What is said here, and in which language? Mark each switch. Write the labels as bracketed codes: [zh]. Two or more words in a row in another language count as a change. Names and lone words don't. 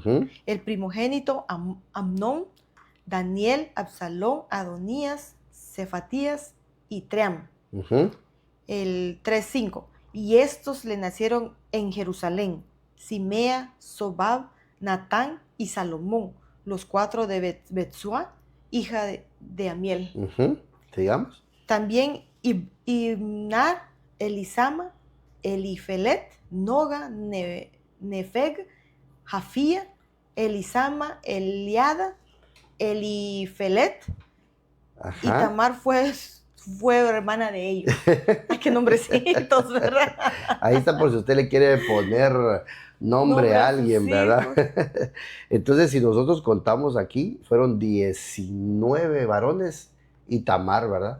[es] El primogénito Amnón, Daniel, Absalón, Adonías, Cefatías y Tream. El 3:5. Y estos le nacieron en Jerusalén: Simea, Sobab, Natán y Salomón, los 4 de Betsua, hija de Amiel. Sigamos. También Ibnar, Elisama, Elifelet, Noga, Nefeg, Jafía, Elisama, Eliada, Elifelet. Ajá. Y Tamar fue hermana de ellos. Ay, qué nombrecitos, ¿verdad? Ahí está por si usted le quiere poner nombre a alguien, ¿verdad? Entonces, si nosotros contamos aquí, fueron 19 varones y Tamar, ¿verdad?